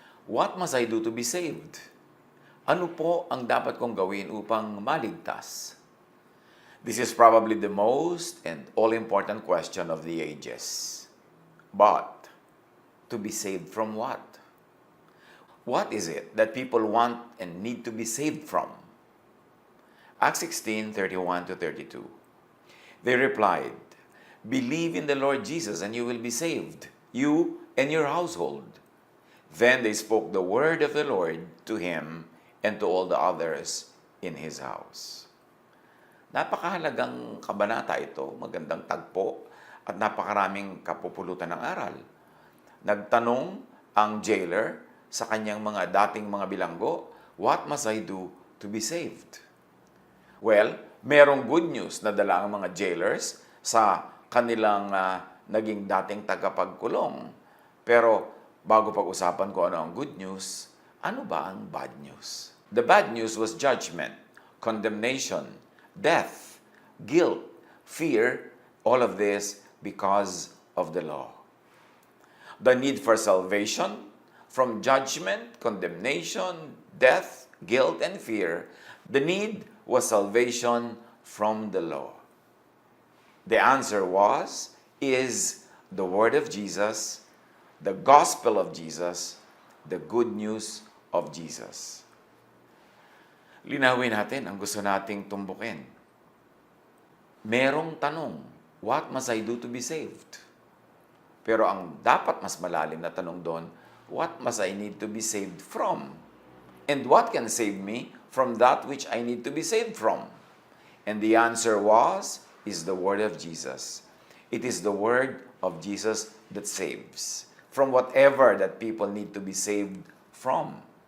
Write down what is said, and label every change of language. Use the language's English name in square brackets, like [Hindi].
[English] What must I do to be saved? [Filipino] Ano po ang dapat kong gawin upang maligtas? [English] This is probably the most and all-important question of the ages. But, to be saved from what? What is it that people want and need to be saved from? Acts 16:31 to 32. They replied, "Believe in the Lord Jesus and you will be saved, you and your household." Then they spoke the word of the Lord to him and to all the others in his house. [Filipino] Napakahalagang kabanata ito, magandang tagpo, at napakaraming kapupulutan ng aral. Nagtanong ang jailer sa kanyang mga dating mga bilanggo, [English] "What must I do to be saved?" [Filipino] Well, merong good news na dala ang mga jailers sa kanilang naging dating tagapagkulong. Pero bago pag-usapan ko ano ang good news, ano ba ang bad news? [English] The bad news was judgment, condemnation, death, guilt, fear, all of this because of the law. The need for salvation from judgment, condemnation, death, guilt, and fear, the need was salvation from the law. The answer is the word of Jesus, the gospel of Jesus, the good news of Jesus. [Filipino] Linawin natin ang gusto nating tumbukin. Merong tanong, [English] what must I do to be saved? [Filipino] Pero ang dapat mas malalim na tanong doon, [English] what must I need to be saved from? And what can save me from that which I need to be saved from? And the answer is the word of Jesus. It is the word of Jesus that saves from whatever that people need to be saved from.